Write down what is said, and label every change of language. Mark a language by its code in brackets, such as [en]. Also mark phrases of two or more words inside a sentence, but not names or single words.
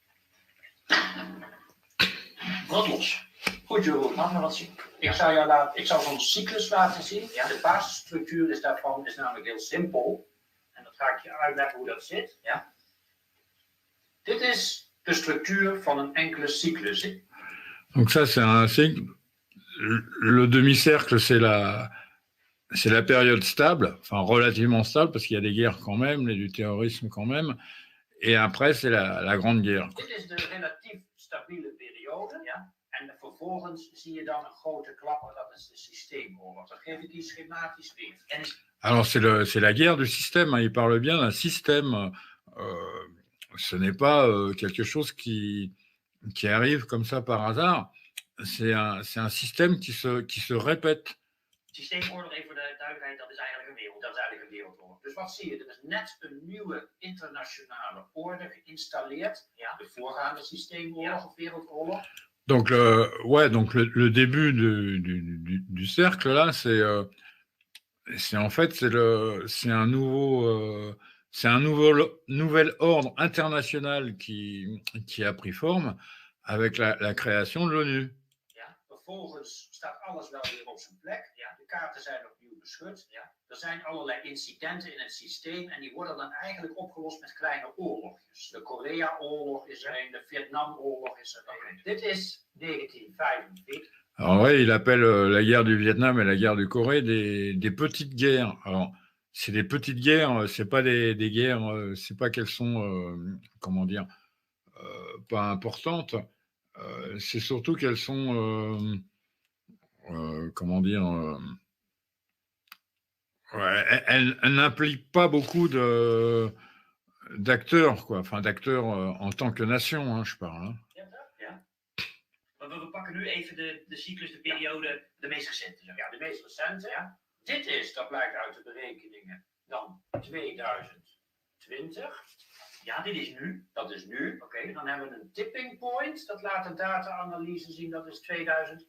[nl] Brand los. Goed, Jeroen. Laat me wat zien. Ik zal zo'n cyclus laten zien. Ja, de basisstructuur is daarvan is namelijk heel simpel. En dat ga ik je uitleggen hoe dat zit. Ja. Dit is de structuur van een enkele cyclus. [fr] Donc ça, c'est un cycle. Le demi-cercle, c'est la période stable, enfin relativement stable, parce qu'il y a des guerres quand même, du terrorisme quand même. Et après, c'est la grande guerre. [nl] Dit is de relatief stabiele periode. Ja. En vervolgens zie je dan een grote klapper, dat is de systeemoorlog. Dat geef ik hier schematisch weer. [fr] Alors, c'est la guerre du système. Hein. Il parle bien d'un système. Ce n'est pas quelque chose qui arrive comme ça par hasard. C'est un système qui se répète. [nl] Systeemoorlog, even voor de duidelijkheid, dat is eigenlijk een wereldoorlog. Dat is eigenlijk een wereldoorlog. Dus wat zie je? Er is net een nieuwe internationale orde geïnstalleerd. Ja. De voorgaande systeemoorlog of wereldoorlog. [fr] Donc, le début du cercle, là, c'est en fait, c'est un nouvel ordre international qui a pris forme avec la création de l'ONU. [nl] Ja, vervolgens staat alles wel weer op zijn plek. Ja, de kaarten zijn opnieuw beschud. Ja. Er zijn allerlei incidenten in het systeem en die worden dan eigenlijk opgelost met kleine oorlogjes. De Korea-oorlog is er een, de Vietnamoorlog is er een. Dit is 1945. [fr] Alors ouais, il appelle la guerre du Vietnam et la guerre du Corée des petites guerres. Alors, c'est des petites guerres, c'est pas des guerres, c'est pas qu'elles sont, comment dire, pas importantes. C'est surtout qu'elles sont, comment dire, ouais, elles n'impliquent pas beaucoup d'acteurs, quoi. Enfin, d'acteurs en tant que nation, hein, je parle. Hein. [nl] Ja. We pakken nu even de cyclus, de periode, de meest recente. Ja, de meest recente. Ja. Dit is, dat blijkt uit de berekeningen, dan 2020. Ja, dit is nu. Dat is nu. Oké, dan hebben we een [en] tipping point. [nl] Dat laat de data-analyse zien, dat is 2011.